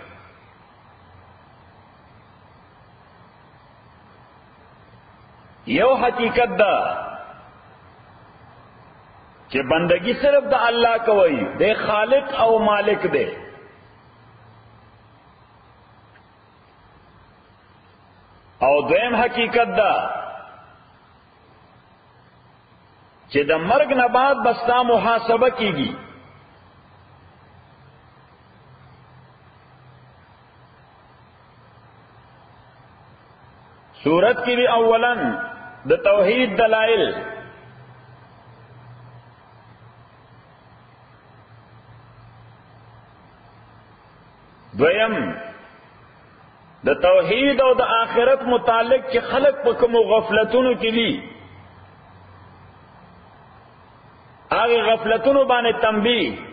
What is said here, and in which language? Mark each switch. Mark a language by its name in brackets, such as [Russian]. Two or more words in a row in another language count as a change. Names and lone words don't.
[Pashto] یو حقیقت دا چې بندگی صرف د الله کوي، د خالق او مالک دی. او دویم حقیقت دا چې د مرګ نه بعد بستا محاسبه کیږي. [Urdu] سورت کی بھی [Pashto] اولاً د توحید دلائل، دویم د توحید او د آخرت متعلق چې خلق په کوم غفلتونو کې دي، هغه غفلتونو باندې تنبیه.